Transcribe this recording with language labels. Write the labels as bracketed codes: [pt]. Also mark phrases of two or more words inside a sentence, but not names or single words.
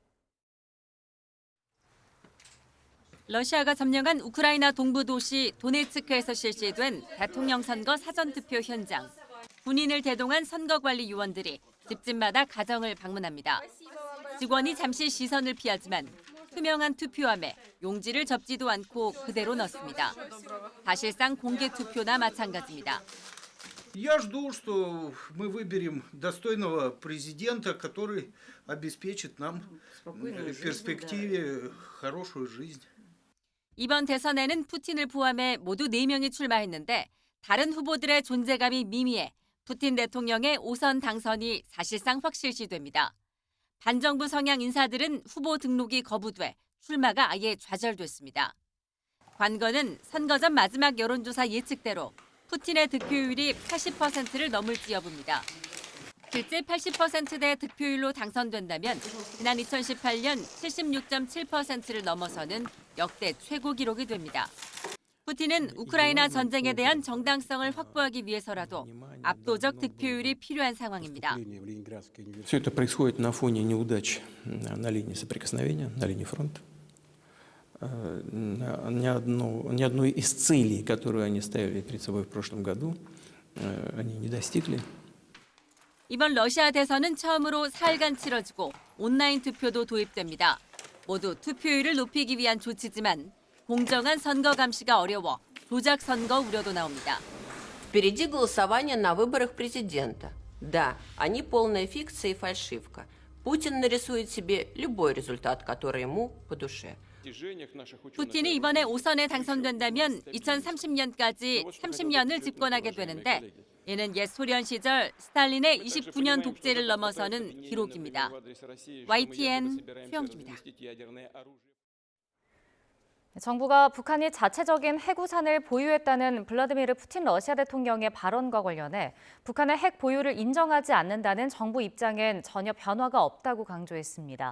[ko] 러시아가 점령한 우크라이나 동부 도시 도네츠크에서 실시된 대통령 선거 사전투표 현장. 군인을 대동한 선거관리 요원들이 집집마다 가정을 방문합니다. 직원이 잠시 시선을 피하지만 투명한 투표함에 용지를 접지도 않고 그대로 넣습니다. 사실상 공개 투표나 마찬가지입니다. [ru] Я жду, что мы выберем достойного президента, который обеспечит нам в перспективе хорошую жизнь. [ko] 이번 대선에는 푸틴을 포함해 모두 4명이 출마했는데 다른 후보들의 존재감이 미미해 푸틴 대통령의 5선 당선이 사실상 확실시됩니다. 반정부 성향 인사들은 후보 등록이 거부돼 출마가 아예 좌절됐습니다. 관건은 선거 전 마지막 여론조사 예측대로 푸틴의 득표율이 80%를 넘을지 여부입니다. 실제 80%대 득표율로 당선된다면 지난 2018년 76.7%를 넘어서는 역대 최고 기록이 됩니다. 푸틴은 우크라이나 전쟁에 대한 정당성을 확보하기 위해서라도 압도적 득표율이 필요한 상황입니다. [ru] Все это происходит на фоне неудач на линии соприкосновения, на линии фронта. Ни одной из целей, которую они ставили перед собой в прошлом году, они не достигли. [ko] 이번 러시아 대선은 처음으로 사흘간 치러지고 온라인 투표도 도입됩니다. 모두 투표율을 높이기 위한 조치지만 공정한 선거 감시가 어려워 조작 선거 우려도 나옵니다. [ru] Впереди голосование на выборах президента. Да, они полная фикция и фальшивка. Путин нарисует себе любой результат, который ему по душе. [ko] 푸틴이 이번에 5선에 당선된다면 2030년까지 30년을 집권하게 되는데 이는 옛 소련 시절 스탈린의 29년 독재를 넘어서는 기록입니다. YTN 최영주입니다. 정부가 북한이 자체적인 핵우산을 보유했다는 블라디미르 푸틴 러시아 대통령의 발언과 관련해 북한의 핵 보유를 인정하지 않는다는 정부 입장엔 전혀 변화가 없다고 강조했습니다.